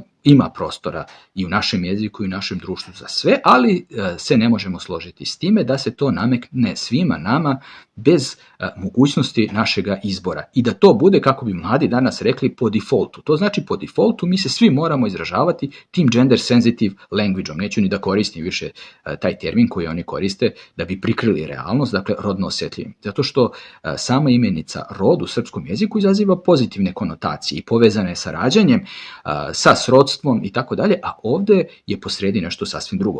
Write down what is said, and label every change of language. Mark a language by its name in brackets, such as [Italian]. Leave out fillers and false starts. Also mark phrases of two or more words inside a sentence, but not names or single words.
[Serbian] Ima prostora i u našem jeziku i u našem društvu za sve, ali se ne možemo složiti s time da se to nametne svima nama bez mogućnosti našega izbora. I da to bude, kako bi mladi danas rekli, po defaultu. To znači po defaultu mi se svi moramo izražavati tim [English] gender sensitive language- [Serbian] om. Neću ni da koristim više taj termin koji oni koriste da bi prikrili realnost, dakle rodno osjetljivim. Zato što sama imenica rod u srpskom jeziku izaziva pozitivne konotacije i povezane sa rađanjem, sa srodstvom i tako dalje, a ovdje je posredi nešto sasvim drugo.